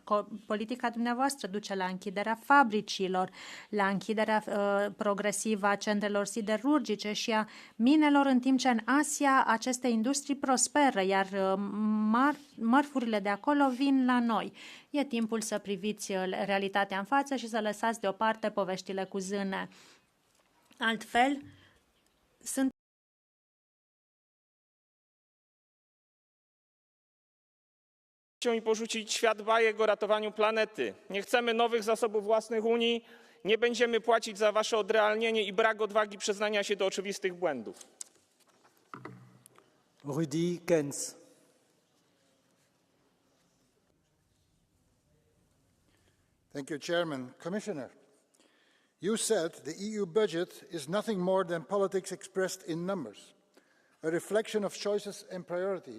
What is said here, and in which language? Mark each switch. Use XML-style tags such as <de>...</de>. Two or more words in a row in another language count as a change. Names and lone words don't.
<ro>Politica dumneavoastră duce la închiderea fabricilor, la închiderea progresivă a centrelor siderurgice și a minelor, în timp ce în Asia aceste industrii prosperă, iar mărfurile de acolo vin la noi. E timpul să priviți realitatea în față și să lăsați deoparte poveștile cu zâne. Altfel, sunt</ro> <pl>i porzucić świat bajek o ratowaniu planety. Nie chcemy nowych zasobów własnych Unii, nie będziemy płacić za wasze odrealnienie i brak odwagi przyznania się do oczywistych błędów. Rudi Kens.</pl> <en>Thank you, Chairman. Commissioner, you said the EU budget is nothing more than politics expressed in numbers, a reflection of choices and priorities.</en>